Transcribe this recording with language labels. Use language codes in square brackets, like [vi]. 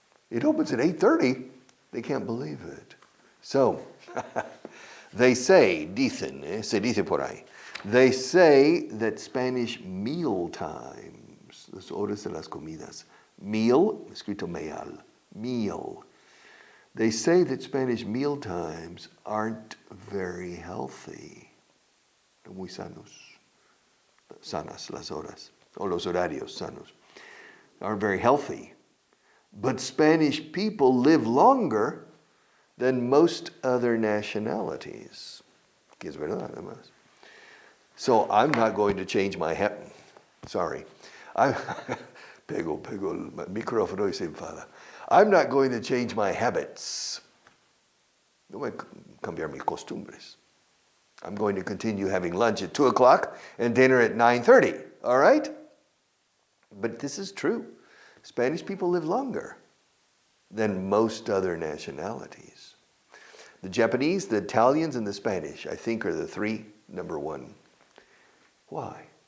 [en] It opens at 8:30. They can't believe it. So, they say, [es] dicen, se dice por ahí, [en] they say that Spanish meal times, [es] las horas de las comidas, [en] meal, [es] escrito [en] meal, meal. They say that Spanish meal times aren't very healthy. [es] Muy sanos. Sanas las horas, o los horarios sanos. [en] Aren't very healthy. But Spanish people live longer than most other nationalities. [es] Que es verdad, además. [en] So I'm not going to change my habit. Sorry. [es] Pego el micrófono y se enfada. [en] I'm not going to change my habits. [es] No voy a cambiar mis costumbres. [en] I'm going to continue having lunch at 2 o'clock and dinner at 9:30. All right? But this is true. Spanish people live longer than most other nationalities. The Japanese, the Italians, and the Spanish, I think, are the three number one. Why?